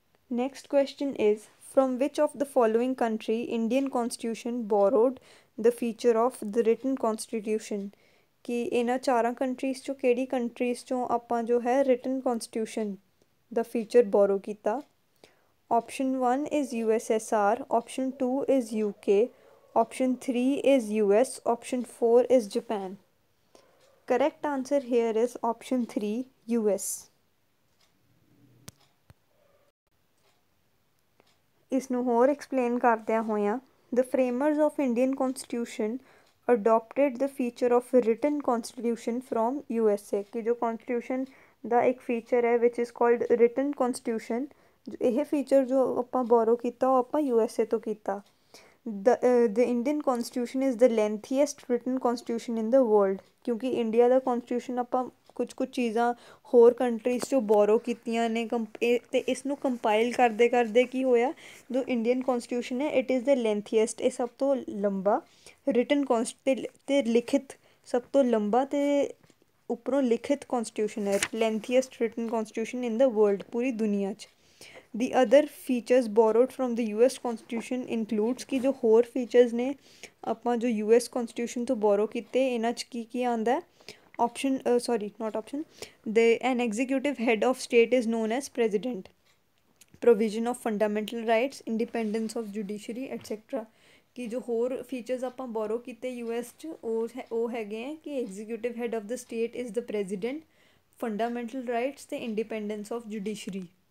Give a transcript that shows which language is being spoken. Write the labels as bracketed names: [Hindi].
[English] Next question is from which of the following country Indian constitution borrowed the feature of the written constitution [Punjabi] ਕਿ ਇਹਨਾਂ ਚਾਰਾਂ countries ਚੋਂ ਕਿਹੜੀ countries ਚੋਂ ਆਪਾਂ ਜੋ ਹੈ written constitution ਦਾ feature borrow ਕੀਤਾ [English] Option 1 is USSR, Option 2 is UK, Option 3 is US, Option 4 is Japan. Correct answer here is Option 3 US. [Punjabi] ਇਸ ਨੂੰ ਹੋਰ ਐਕਸਪਲੇਨ ਕਰਦਿਆਂ ਹੋਇਆਂ [English] The framers of Indian Constitution adopted the feature of written constitution from USA [Punjabi] ਕਿ ਜੋ constitution ਦਾ ਇੱਕ feature ਹੈ [English] which is called written constitution [Punjabi] ਇਹ feature ਜੋ ਆਪਾਂ borrow ਕੀਤਾ ਉਹ ਆਪਾਂ USA ਤੋਂ ਕੀਤਾ [English] The Indian Constitution is the lengthiest written constitution in the world [Punjabi] ਕਿਉਂਕਿ ਇੰਡੀਆ ਦਾ constitution ਆਪਾਂ ਕੁਛ ਚੀਜ਼ਾਂ ਹੋਰ ਕੰਟਰੀਜ਼ 'ਚੋਂ ਬੋਰੋ ਕੀਤੀਆਂ ਨੇ ਅਤੇ ਇਸ ਨੂੰ ਕੰਪਾਈਲ ਕਰਦੇ ਕਰਦੇ ਕੀ ਹੋਇਆ ਜੋ ਇੰਡੀਅਨ ਕੌਨਸਟੀਟਿਊਸ਼ਨ ਹੈ [English] it is the lengthiest [Punjabi] ਇਹ ਸਭ ਤੋਂ ਲੰਬਾ ਰਿਟਨ ਅਤੇ ਲਿਖਿਤ ਸਭ ਤੋਂ ਲੰਬਾ ਅਤੇ ਉੱਪਰੋਂ ਲਿਖਿਤ ਕੌਨਸਟੀਟਿਊਸ਼ਨ ਹੈ [English] lengthiest written constitution in the world [Punjabi] ਪੂਰੀ ਦੁਨੀਆ 'ਚ [English] ਦੀ other features borrowed from the US constitution includes [Punjabi] ਕਿ ਜੋ ਹੋਰ ਫੀਚਰਸ ਨੇ ਆਪਾਂ ਜੋ US ਕੌਨਸਟੀਟਿਊਸ਼ਨ ਤੋਂ ਬੋਰੋ ਕੀਤੇ ਇਹਨਾਂ 'ਚ ਕੀ ਆਉਂਦਾ [English] Option, not option. An executive head of state is known as president. Provision of fundamental rights, independence of judiciary, etc. [Punjabi] ਕਿ ਜੋ ਹੋਰ features ਆਪਾਂ borrow ਕੀਤੇ US 'ਚ ਉਹ ਹੈਗੇ ਆ ਕਿ [English] executive head of the state is the president, [Punjabi] fundamental rights ਤੇ independence of judiciary.